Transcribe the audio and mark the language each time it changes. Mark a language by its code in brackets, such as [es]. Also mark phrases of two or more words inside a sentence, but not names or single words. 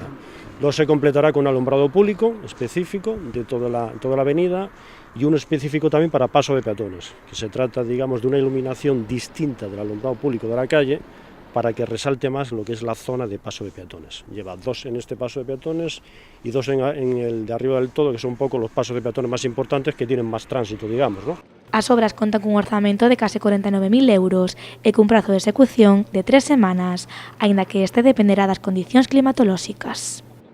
[es] Luego se completará con un alumbrado público específico de toda la avenida y uno específico también para paso de peatones, que se trata, digamos, de una iluminación distinta del alumbrado público de la calle para que resalte más lo que es la zona de paso de peatones. Lleva 2 en este paso de peatones y 2 en el de arriba del todo, que son un poco los pasos de peatones más importantes que tienen más tránsito, digamos, ¿no? [gl] As obras contan cun orzamento de case 49.000 euros e cun prazo de execución de 3 semanas, aínda que este dependerá das condicións climatolóxicas.